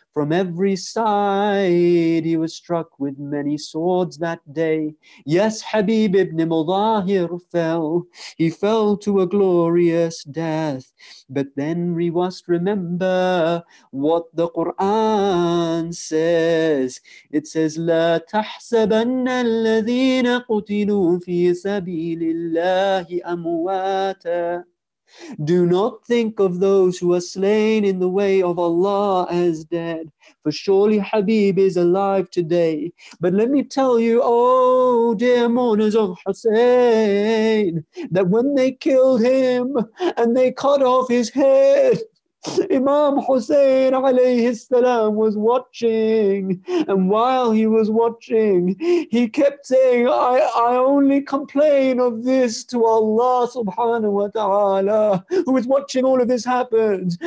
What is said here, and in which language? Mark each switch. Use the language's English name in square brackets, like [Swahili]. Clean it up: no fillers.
[English] From every side he was struck with many swords that day. Yes, Habib ibn Mudahir fell. He fell to a glorious death. But then we must remember what the Quran says. It says, [Arabic] لا تحسبن الذين قتلوا في سبيل الله أمواتا. [English] Do not think of those who are slain in the way of Allah as dead, for surely Habib is alive today. But let me tell you, oh dear mourners of Hussein, that when they killed him and they cut off his head, Imam Hussain alayhi salam was watching, and while he was watching, he kept saying, I only complain of this to Allah subhanahu wa ta'ala, who is watching all of this happen.